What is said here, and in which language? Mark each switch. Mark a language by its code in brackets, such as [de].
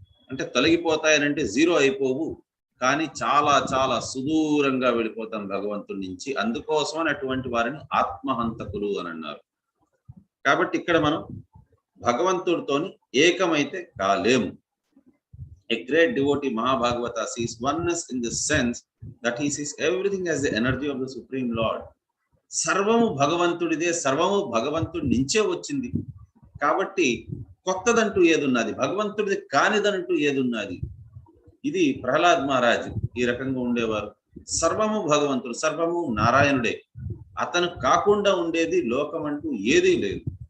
[te] అంటే తొలగిపోతాయి అని అంటే జీరో అయిపోవు, కానీ చాలా చాలా సుదూరంగా వెళ్ళిపోతాం భగవంతుడి నుంచి. అందుకోసమని అటువంటి వారిని ఆత్మహంతకులు అని అన్నారు. కాబట్టి ఇక్కడ మనం భగవంతుడితోని ఏకమైతే కాలేము. [en] A great devotee Mahabhagavata sees oneness in the sense that he sees everything as the energy of the Supreme Lord. [te] సర్వము భగవంతుడిదే, సర్వము భగవంతుడి నుంచే వచ్చింది. కాబట్టి కొత్తదంటూ ఏదున్నది, భగవంతుడిది కానిదంటూ ఏదున్నది? ఇది ప్రహ్లాద్ మహారాజ్ ఈ రకంగా ఉండేవారు. సర్వము భగవంతుడు, సర్వము నారాయణుడే, అతను కాకుండా ఉండేది లోకం అంటూ ఏదీ లేదు.